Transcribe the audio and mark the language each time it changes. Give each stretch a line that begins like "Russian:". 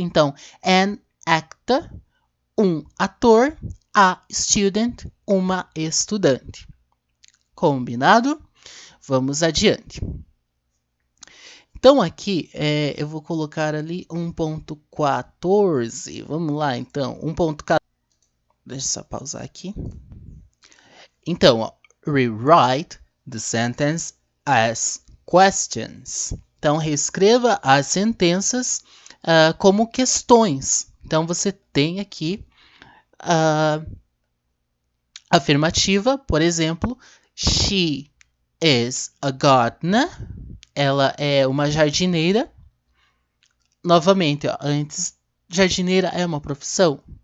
Portuguese: Então,
English: an actor,
Portuguese: um ator,
English: a student,
Portuguese: uma estudante. Combinado? Vamos adiante. Então, aqui, eu vou colocar ali 1.14. Vamos lá, então. 1.14. Deixa eu só pausar aqui.
English: Então, ó, rewrite the sentence as questions.
Portuguese: Então, reescreva as sentenças como questões. Então, você tem aqui a afirmativa, por exemplo,
English: she is a gardener.
Portuguese: Ela é uma jardineira. Novamente, ó, antes, jardineira é uma profissão?